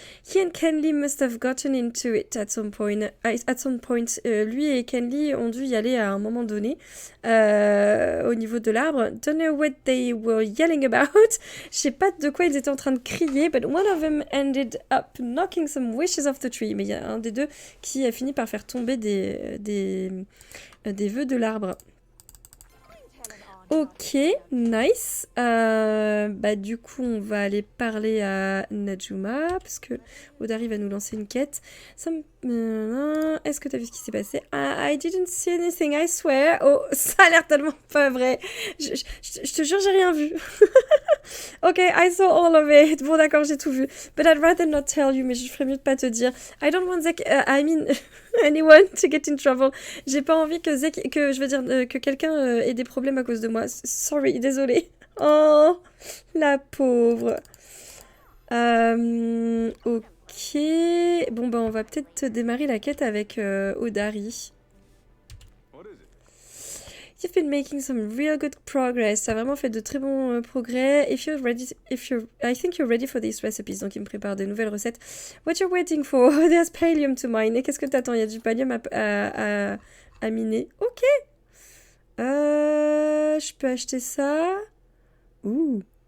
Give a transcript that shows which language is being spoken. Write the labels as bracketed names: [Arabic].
[English] He and Kenley must have gotten into it at some point. [French] Lui et Kenley ont dû y aller à un moment donné au niveau de l'arbre. [English] Don't know what they were yelling about. [French] Je sais pas de quoi ils étaient en train de crier, [English] but one of them ended up knocking some wishes off the tree. [French] Mais il y a un des deux qui a fini par faire tomber des vœux de l'arbre. Ok, nice. Du coup, on va aller parler à Najuma, parce que Odari va nous lancer une quête. Est-ce que t'as vu ce qui s'est passé? [English] I didn't see anything, I swear. [French] Oh, ça a l'air tellement pas vrai. Je te jure, j'ai rien vu. [English] Ok, I saw all of it. [French] Bon, d'accord, j'ai tout vu. [English] But I'd rather not tell you, [French] mais je ferais mieux de pas te dire. [English] I don't want anyone to get in trouble. [French] J'ai pas envie que quelqu'un ait des problèmes à cause de moi. Sorry, désolée. Oh, la pauvre. Ok. Bon, on va peut-être démarrer la quête avec Odari. [English] You've been making some real good progress. [French] Ça a vraiment fait de très bons progrès. [English] I think you're ready for these recipes. [French] Donc, il me prépare de nouvelles recettes. [English] What you're waiting for? There's pallium to mine. [French] Et qu'est-ce que t'attends? Il y a du pallium à miner. Ok. Je peux acheter ça. Ouh.